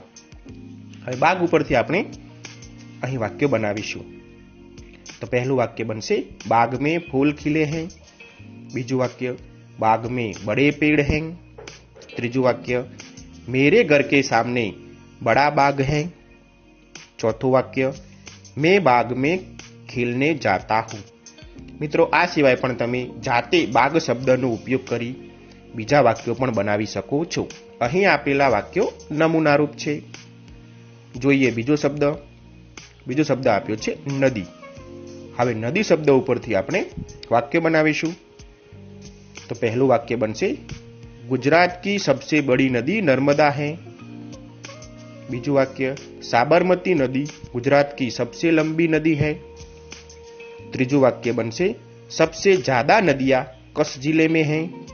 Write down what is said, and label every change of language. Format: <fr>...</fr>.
<gu>હવે બાગ ઉપરથી આપણે અહીં વાક્યો બનાવીશું. તો પહેલું વાક્ય બનશે,</gu> <hi>बाग में फूल खिले हैं.</hi> <gu>બીજું વાક્ય,</gu> <hi>बाग में बड़े पेड़ हैं.</hi> <gu>ત્રીજું વાક્ય,</gu> <hi>मेरे घर के सामने बड़ा बाग है.</hi> <gu>ચોથું વાક્ય,</gu> <hi>मैं बाग में खेलने जाता हूं.</hi> <gu>મિત્રો આ સિવાય પણ તમે જાતે બાગ શબ્દનો ઉપયોગ કરી બીજા વાક્યો પણ બનાવી શકો છો. અહીં આપેલા વાક્યો નમૂનારૂપ છે. જોઈએ બીજો શબ્દ આપ્યો છે નદી. હવે નદી શબ્દ ઉપરથી આપણે વાક્ય બનાવીશું. તો પહેલું વાક્ય બનશે,</gu> <hi>गुजरात की सबसे बड़ी नदी नर्मदा है.</hi> <gu>बीजू वाक्य,</gu> <hi>साबरमती नदी गुजरात की सबसे लंबी नदी है.</hi> <gu>त्रीजू वाक्य बनसे,</gu> <hi>सबसे ज्यादा नदियां कस जिले में हैं.</hi>